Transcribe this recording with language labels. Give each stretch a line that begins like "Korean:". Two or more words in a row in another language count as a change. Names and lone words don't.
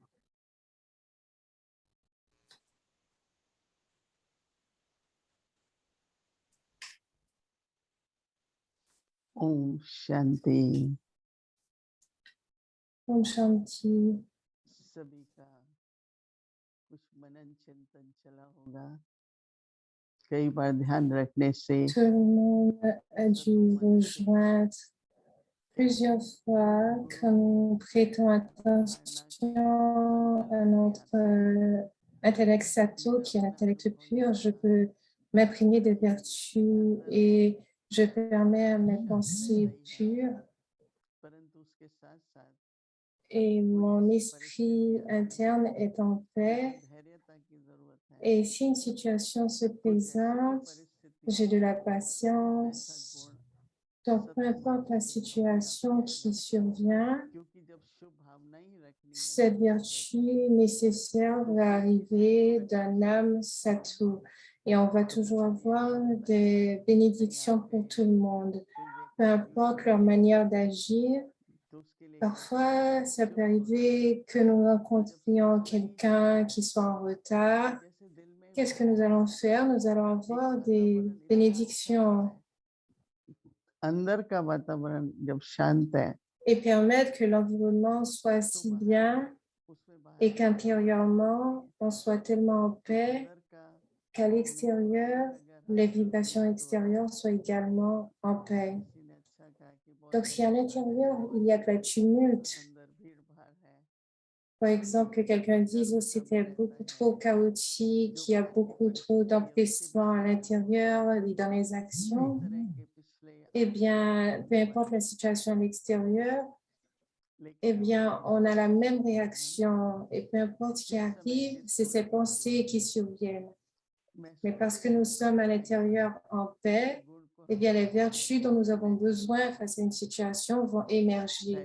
Hindi: ओम शांति। ओम शांति. सभी का कुछ मनन चिंतन चला होगा। कई बार ध्यान रखने से
French: Tout le monde a dû rejoindre plusieurs fois quand nous prêtons attention à notre intellect sato, qui est l'intellect pur, je peux m'imprégner des vertus et je permets à mes pensées pures
Hindi: परंतु उसके साथ साथ
French: et mon esprit interne est en paix.
Hindi: धैर्यता की जरूरत है।
French: Et si une situation se présente, j'ai de la patience. Donc, peu importe la situation qui survient,
Hindi: क्योंकि जब शुभ भावना ही रखनी है
French: cette vertu nécessaire va arriver d'un âme sattva. Et on va toujours avoir des bénédictions pour tout le monde, peu importe leur manière d'agir.
Hindi: तो उसके लिए
French: Parfois, ça peut arriver que nous rencontrions quelqu'un qui soit en retard.
Hindi: जैसे दिल में
French: Qu'est-ce que nous allons faire? Nous allons avoir des bénédictions
Hindi: अंदर का वातावरण जब शांत है
French: et permettre que l'environnement soit si bien
Hindi: उसमें बाहर
French: et qu'intérieurement, on soit tellement en paix
Hindi: अंदर का
French: qu'à l'extérieur, les vibrations extérieures soient également en paix.
Hindi: किसी ने अच्छा कहा कि बहुत
French: Donc, si à l'intérieur, il y a de la tumulte,
Hindi: अंदर भीड़ भाड़ है
French: par exemple, que quelqu'un dise oh, c'était beaucoup trop chaotique, il y a beaucoup trop d'empressement à l'intérieur et dans les actions,
Hindi: तरह के पिछले
French: eh bien, peu importe la situation à l'extérieur, eh bien, on a la même réaction et peu importe ce qui arrive, c'est ces pensées qui surviennent. Mais parce que nous sommes à l'intérieur en paix, eh bien, les vertus dont nous avons besoin face à une situation vont émerger.